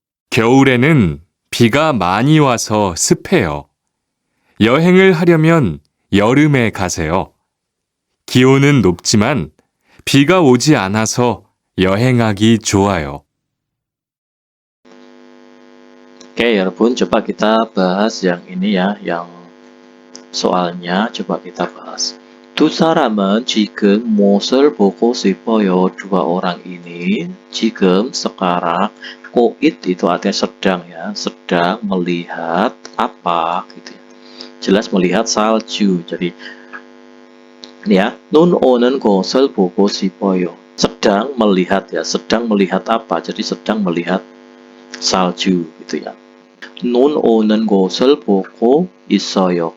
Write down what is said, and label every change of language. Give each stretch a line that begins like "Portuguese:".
Korean: 겨울에는 비가 많이 와서 습해요. 여행을 하려면 여름에 가세요. 기온은 높지만 비가 오지 않아서 여행하기 좋아요.
Indonesian: Oke,
Korean: 여러분,
Indonesian: coba kita bahas yang ini ya, yang soalnya coba kita bahas.
Korean: 두 사람은 지금 무엇을 보고 싶어요?
Indonesian: Dua orang ini
Korean: 지금
Indonesian: sekarang koit itu artinya sedang ya, sedang melihat apa gitu ya. Jelas melihat salju. Jadi ya,
Korean: 눈 오는 곳을 보고 싶어요.
Indonesian: Sedang melihat ya, sedang melihat apa? Jadi sedang melihat salju gitu ya.
Korean: 눈 오는 곳을 보고 있어요.